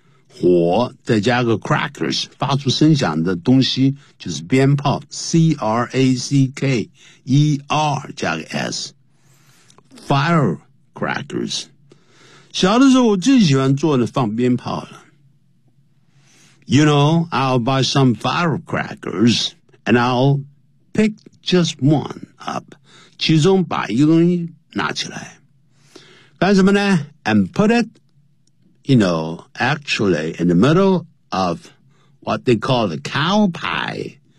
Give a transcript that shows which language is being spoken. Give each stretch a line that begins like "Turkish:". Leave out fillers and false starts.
Chinese: 火再加个 crackers 发出声响的东西就是鞭炮 C-R-A-C-K-E-R 加个 S Firecrackers小的时候我最喜欢做的放鞭炮了。
English: You know, I'll buy some firecrackers and I'll pick just one up.
Chinese: 其中把一个东西拿起来。干什么呢
English: ?And put it, you know, actually in the middle of what they call the cow pie.